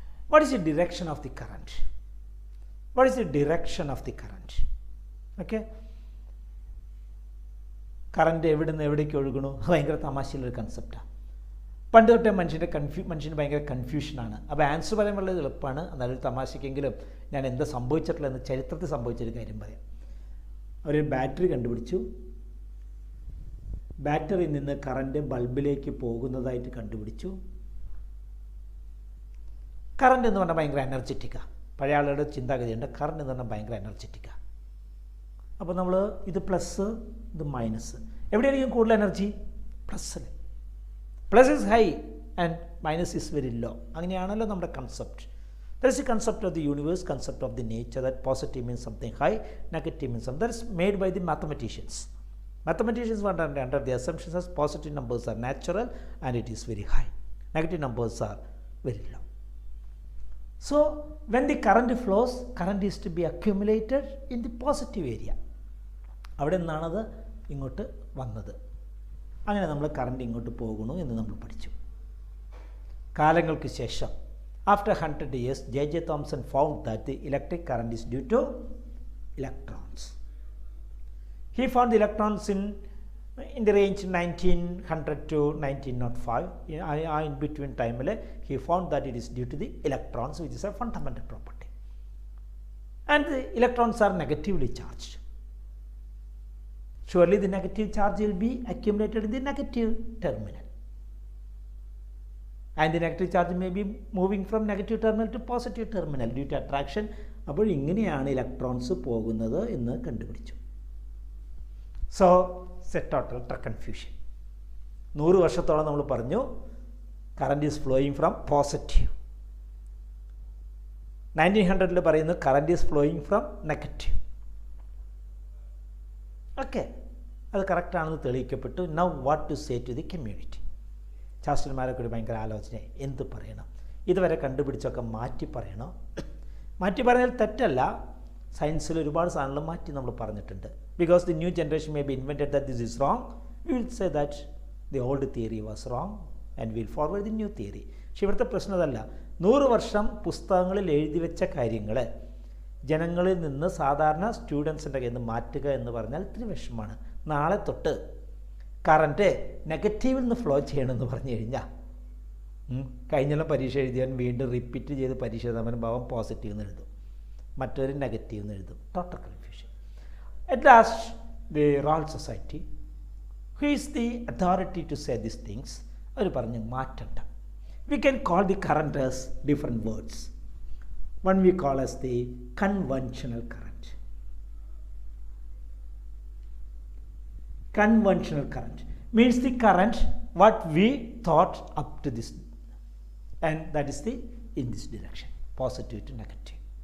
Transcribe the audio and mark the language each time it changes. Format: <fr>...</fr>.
<en>What is the direction of the current? What is the direction of the current?</en> <ml>Okay, current എവിടെ നിന്ന് എവിടേക്ക് ഒഴുകണു, ഭയങ്കര തമാശയുള്ളൊരു കൺസെപ്റ്റാണ്. പണ്ട് തൊട്ടേ മനുഷ്യന് ഭയങ്കര കൺഫ്യൂഷനാണ്. അപ്പോൾ ആൻസർ പറയാൻ വളരെ എളുപ്പമാണ്, എന്നാലും തമാശയ്ക്കെങ്കിലും ഞാൻ എന്താ സംഭവിച്ചിട്ടുള്ളതെന്ന് ചരിത്രത്തിൽ സംഭവിച്ചൊരു കാര്യം പറയാം. അവർ ബാറ്ററി കണ്ടുപിടിച്ചു. ബാറ്ററിയിൽ നിന്ന് കറണ്ട് ബൾബിലേക്ക് പോകുന്നതായിട്ട് കണ്ടുപിടിച്ചു. കറണ്ട് എന്ന് പറഞ്ഞാൽ ഭയങ്കര എനർജറ്റിക്കാണ്. പഴയ ആളുകളുടെ ചിന്താഗതിയുണ്ട്, കറണ്ട് എന്ന് പറഞ്ഞാൽ ഭയങ്കര എനർജറ്റിക്കാണ്. അപ്പോൾ നമ്മൾ ഇത് പ്ലസ്, ഇത് മൈനസ്, എവിടെയായിരിക്കും കൂടുതൽ energy? പ്ലസ്സിൽ.</ml> <en>Plus is high and minus is very low.</en> <ml>അങ്ങനെയാണല്ലോ നമ്മുടെ concept.</ml> <en>That is the concept of the universe, concept of the nature, that positive means something high, negative means something. That is made by the mathematicians. Mathematicians want to under the assumptions as positive numbers are natural and it is very high, negative numbers are very low. So when the current flows, current is to be accumulated in the positive area.</en> <ml>അവിടെ നിന്നാണത് ഇങ്ങോട്ട് വന്നത്. അങ്ങനെ നമ്മൾ current ഇങ്ങോട്ട് പോകുന്നു എന്ന് നമ്മൾ പഠിച്ചു. കാലങ്ങൾക്ക് ശേഷം,</ml> <en>after 100 years, J.J. Thomson found that the electric current is due to electrons. He found the electrons in the range 1900 to 1905. In between time, he found that it is due to the electrons, which is a fundamental property. And the electrons are negatively charged. Surely the negative charge will be accumulated in the negative terminal. And the negative charge may be moving from negative terminal to positive terminal due to attraction.</en> <ml>അപ്പോൾ ഇങ്ങനെയാണ് electrons പോകുന്നത് എന്ന് കണ്ടുപിടിച്ചു.</ml> <en>So, set total confusion.</en> <ml>100 വർഷത്തോളം നമ്മൾ പറഞ്ഞു</ml> <en>Current is flowing from positive. 1900</en> <ml>പറയുന്നു</ml> <en>Current is flowing from negative.</en> <ml>Okay, അത് കറക്റ്റാണെന്ന് തെളിയിക്കപ്പെട്ടു.</ml> <en>Now what to say to the community?</en> <ml>ശാസ്ത്രന്മാരൊക്കെ ഒരു ഭയങ്കര ആലോചന, എന്ത് പറയണം? ഇതുവരെ കണ്ടുപിടിച്ചൊക്കെ മാറ്റി പറയണോ? മാറ്റി പറഞ്ഞാൽ തെറ്റല്ല, സയൻസിൽ ഒരുപാട് സാധനങ്ങൾ മാറ്റി നമ്മൾ പറഞ്ഞിട്ടുണ്ട്.</ml> <en>Because the new generation may be invented that this is wrong, we will say that the old theory was wrong and we'll forward the new theory.</en> <ml>പക്ഷെ ഇവിടുത്തെ പ്രശ്നം അതല്ല. 100 വർഷം പുസ്തകങ്ങളിൽ എഴുതി വെച്ച കാര്യങ്ങൾ ജനങ്ങളിൽ നിന്ന് സാധാരണ സ്റ്റുഡൻസിൻ്റെ കയ്യിൽ നിന്ന് മാറ്റുക എന്ന് പറഞ്ഞാൽ ഇത്തിരി വിഷമമാണ്. നാളെ തൊട്ട് കറൻറ്റ് നെഗറ്റീവിൽ നിന്ന് ഫ്ലോ ചെയ്യണമെന്ന് പറഞ്ഞു കഴിഞ്ഞാൽ കഴിഞ്ഞ പരീക്ഷ എഴുതിയാൽ വീണ്ടും റിപ്പീറ്റ് ചെയ്ത് പരീക്ഷ എഴുതാൻ ഭാവം പോസിറ്റീവ് എന്ന് എഴുതും, മറ്റൊരു നെഗറ്റീവ് എന്ന് എഴുതും. Total confusion.</ml> <en>at last the royal society, who is the authority to say these things,</en> <ml>അവർ പറഞ്ഞു മാറ്റണ്ട.</ml> <en>We can call the current as different words. One we call as the conventional current. Conventional current means the current what we thought up to this, and that is the in this direction, positive to negative.</en>